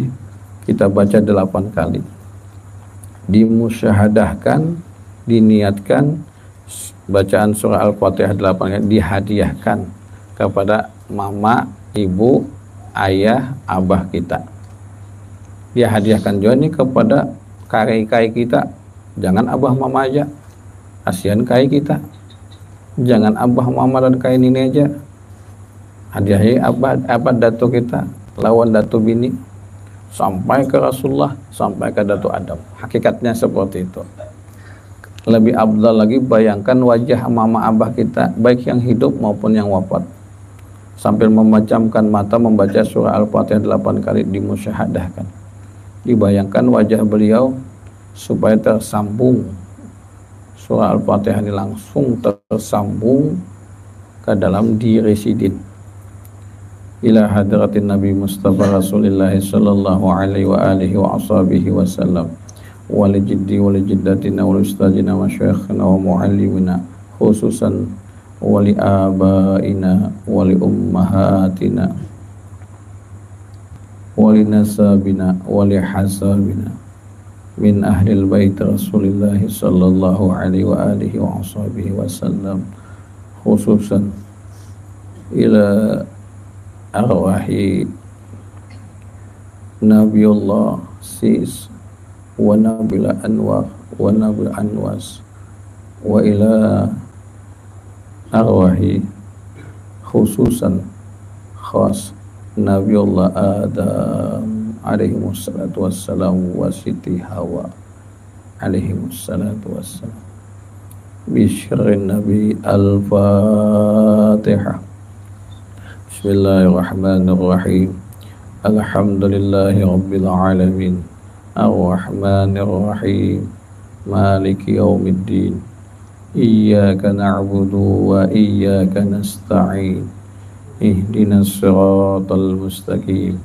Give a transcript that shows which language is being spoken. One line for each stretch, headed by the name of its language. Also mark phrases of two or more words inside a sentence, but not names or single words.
Indonesian: Kita baca 8 kali, dimusyahadahkan, diniatkan bacaan surah Al-Fatihah 8 kali, dihadiahkan kepada mama, ibu, ayah, abah kita. Dia hadiahkan juga nih kepada kai-kai kita. Jangan abah mama aja, kasihan kai kita. Jangan abah mama dan kai ini aja, hadiahi abah datu kita, lawan datu bini, sampai ke Rasulullah, sampai ke Datu Adam. Hakikatnya seperti itu. Lebih afdal lagi, bayangkan wajah mama abah kita, baik yang hidup maupun yang wafat, sambil memejamkan mata membaca surah Al-Fatihah 8 kali, dimusyahadahkan. Dibayangkan wajah beliau supaya tersambung, surah Al-Fatihah ini langsung tersambung ke dalam diri sidin
Arabic: إلى حضرة النبي المصطفى رسول الله صلى الله عليه وعلى آله وأصحابه وسلم ولجدي ولجداتنا ولأستاذنا وشيخنا ومعلمنا خصوصا لآبائنا ولأمهاتنا ولنسبنا ولحسبنا من أهل البيت رسول الله صلى الله عليه وعلى آله وأصحابه وسلم خصوصا إلى أرواح نبي الله شيث ونبي أنوار ونبي أنوش وإلى أرواح خصوصا خاص نبي الله آدم عليه الصلاة والسلام وستي حواء عليه الصلاة والسلام بسر النبي. Al-Fatihah. بسم الله الرحمن الرحيم الحمد لله رب العالمين. الرحمن الرحيم مالك يوم الدين. إياك نعبد وإياك نستعين. اهدنا الصراط المستقيم.